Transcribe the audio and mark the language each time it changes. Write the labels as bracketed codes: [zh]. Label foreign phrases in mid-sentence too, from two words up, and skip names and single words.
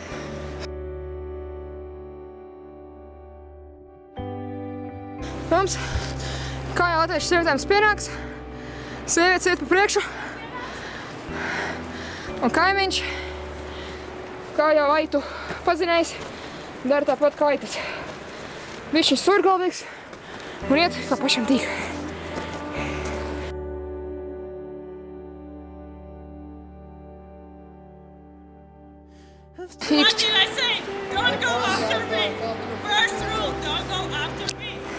[lv] Mums, kā jau latviešu sievietēm pienāks, sievietes iet pa priekšu, un kaimiņš, kā jau aitu pazinējis, dara tāpat kā aitas. Viņš ir surgalvīgs un iet kā pašam tīk. [en] What did I say? Don't go after me. First rule, don't go after me.